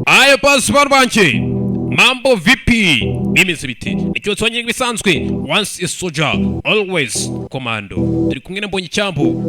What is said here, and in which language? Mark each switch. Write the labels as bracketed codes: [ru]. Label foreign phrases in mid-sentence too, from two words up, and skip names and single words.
[sw] basi barwanje mambo vipi [rw] bimeze bite nicyo twanye bisanzwe [en] once a soldier always commando [rw] turi kumwe na Mbonyi Cyambu